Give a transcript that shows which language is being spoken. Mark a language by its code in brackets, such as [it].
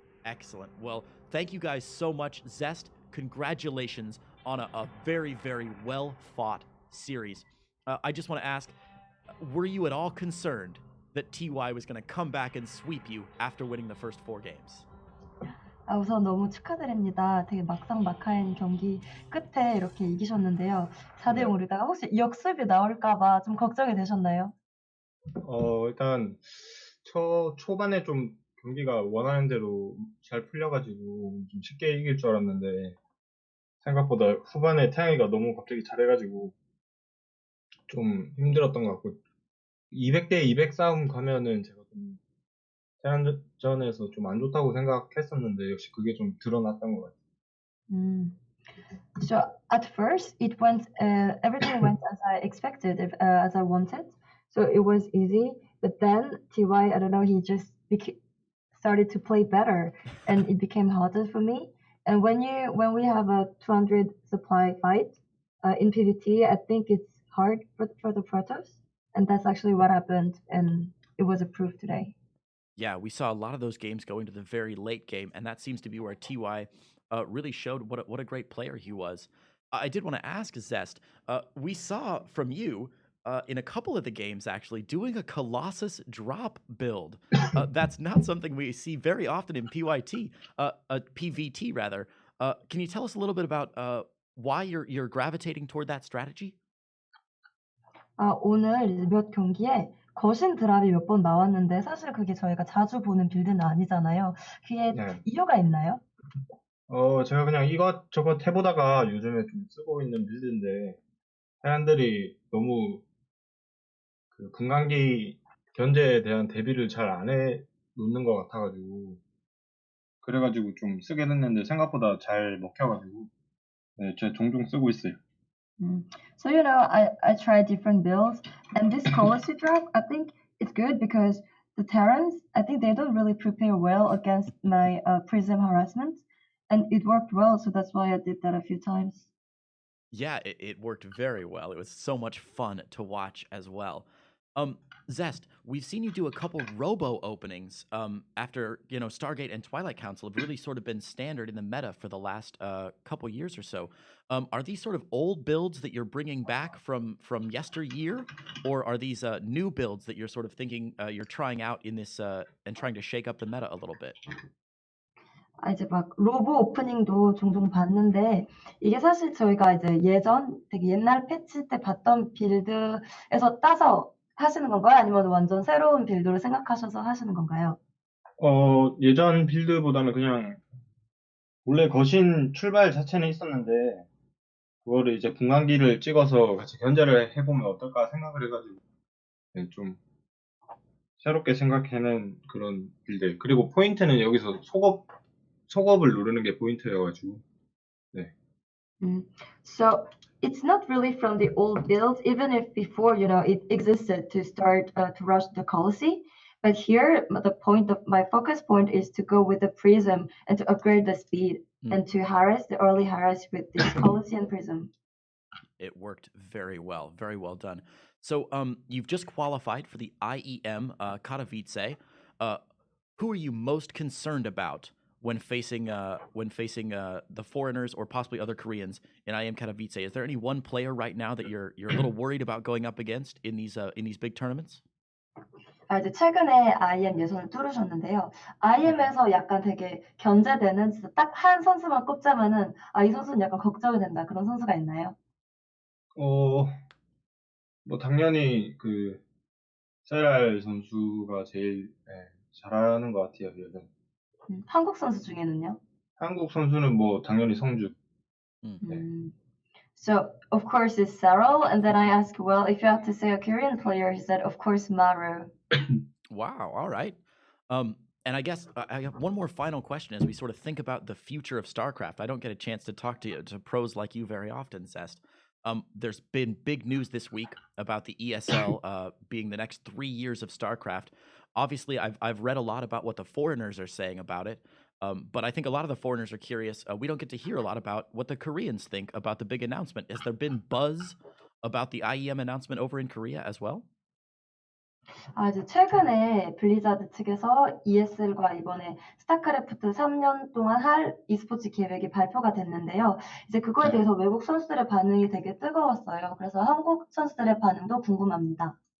[en] Excellent. Well, thank you guys so much. Zest, congratulations on a very, very well-fought series. I just want to ask, were you at all concerned that TY was going to come back and sweep you after winning the first 4 games? [ko] 우선 너무 축하드립니다. 되게 막상막하인 경기 끝에 이렇게 이기셨는데요. 4대 0으로다가 혹시 역습이 나올까봐 좀 걱정이 되셨나요? 일단 초반에 좀 경기가 원하는 대로 잘 풀려가지고 좀 쉽게 이길 줄 알았는데 생각보다 후반에 태양이가 너무 갑자기 잘해가지고 좀 힘들었던 것 같고 200대 200 싸움 가면은 제가 좀 태양전에서 좀 안 좋다고 생각했었는데 역시 그게 좀 드러났던 것 같아요. [en] So at first it went everything went as I expected, as I wanted. So it was easy, but then TY, I don't know, he just started to play better, and it became harder for me. And when we have a 200 supply fight in PvT, I think it's hard for the Protoss, and that's actually what happened, and it was a proof today. Yeah, we saw a lot of those games go into the very late game, and that seems to be where TY really showed what a great player he was. I did want to ask Zest, we saw from you in a couple of the games actually doing a Colossus drop build. That's not something we see very often in PvT rather. Can you tell us a little bit about why you're gravitating toward that strategy? [ko] 오늘 몇 경기에 거신 드랍이 몇 번 나왔는데 사실 그게 저희가 자주 보는 빌드는 아니잖아요. 그게 이유가 있나요? 제가 그냥 이것저것 해보다가 요즘에 좀 쓰고 있는 빌드인데 사람들이 너무 그 분광기 견제에 대한 대비를 잘 안 해 놓는 것 같아가지고 그래가지고 좀 쓰게 됐는데 생각보다 잘 먹혀가지고 제가 종종 쓰고 있어요. [en] So I tried different builds, and this Colossus drop, I think it's good because the Terrans, I think they don't really prepare well against my Prism harassment, and it worked well, so that's why I did that a few times. Yeah, it worked very well. It was so much fun to watch as well. Zest, we've seen you do a couple robo openings after Stargate and Twilight Council have really sort of been standard in the meta for the last couple years or so. Are these sort of old builds that you're bringing back from yesteryear, or are these new builds that you're sort of thinking you're trying out in this and trying to shake up the meta a little bit? [ko] 이제 막 로보 오프닝도 종종 봤는데 이게 사실 저희가 이제 예전 되게 옛날 패치 때 봤던 빌드에서 따서 하시는 건가요? 아니면 완전 새로운 빌드로 생각하셔서 하시는 건가요? 예전 빌드보다는 그냥 원래 거신 출발 자체는 있었는데 그거를 이제 분광기를 찍어서 같이 견제를 해보면 어떨까 생각을 해가지고 네, 좀 새롭게 생각해낸 그런 빌드. 그리고 포인트는 여기서 속업을 누르는 게 포인트여가지고 네. [en] So it's not really from the old build, even if before, it existed to start to rush the Colossi. But here, my focus point is to go with the Prism and to upgrade the speed and to harass the early harass with this Colossi and Prism. It worked very well done. So you've just qualified for the IEM Katowice. Who are you most concerned about when facing the foreigners or possibly other Koreans in IEM Katowice? Is there any one player right now that you're a little worried about going up against in these big tournaments? [ko] 이제 최근에 IM 예선을 뚫으셨는데요. IM에서 약간 되게 견제되는 진짜 딱 한 선수만 꼽자면은 이 선수는 약간 걱정이 된다 그런 선수가 있나요? 뭐 당연히 그 세랄 선수가 제일 잘하는 것 같아요. 요즘. 한국 선수 중에는요? 한국 선수는 뭐 당연히 성주. [en] So of course it's Sarol, and then I asked, well, if you have to say a Korean player, he said, of course, Maru. Wow. All right. And I guess I have one more final question as we sort of think about the future of StarCraft. I don't get a chance to talk to pros like you very often, Zest. There's been big news this week about the ESL being the next 3 years of StarCraft. Obviously, I've read a lot about what the foreigners are saying about it, but I think a lot of the foreigners are curious. We don't get to hear a lot about what the Koreans think about the big announcement. Has there been buzz about the IEM announcement over in Korea as well? [ko] 이제 최근에 블리자드 측에서 ESL과 이번에 스타크래프트 3년 동안 할 e스포츠 계획이 발표가 됐는데요. 이제 그거에 대해서 외국 선수들의 반응이 되게 뜨거웠어요. 그래서 한국 선수들의 반응도 궁금합니다.